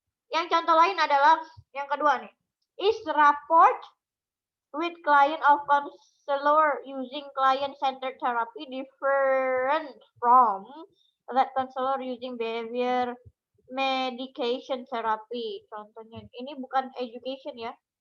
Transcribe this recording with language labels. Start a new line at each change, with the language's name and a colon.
Indonesian: Yang contoh lain adalah yang kedua nih.
English: Is rapport with client of counselor using client-centered therapy different from that counselor using behavior medication therapy?
Indonesian: Contohnya, ini bukan education ya.